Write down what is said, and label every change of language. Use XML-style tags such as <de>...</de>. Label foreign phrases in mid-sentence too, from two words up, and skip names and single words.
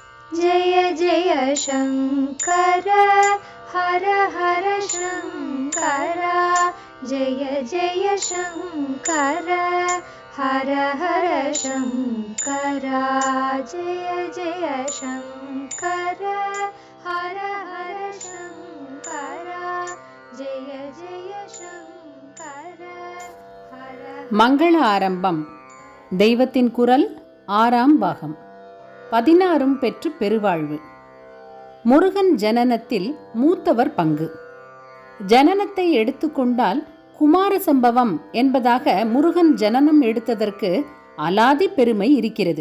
<sa>जय जय शङ्कर हर हर शङ्कर जय जय शङ्कर हर हर शङ्कर जय जय शङ्कर हर हर शङ्कर जय जय शङ्कर हर</sa> <ta>மங்கள ஆரம்பம். தெய்வத்தின் குரல் 6ஆம் பாகம். 16 பெற்று பெருவாழ்வு. முருகன் ஜனனத்தில் மூத்தவர் பங்கு. ஜனனத்தை எடுத்துக்கொண்டால் குமார சம்பவம் என்பதாக முருகன் ஜனனம் எடுத்ததற்கு அலாதி பெருமை இருக்கிறது.</ta>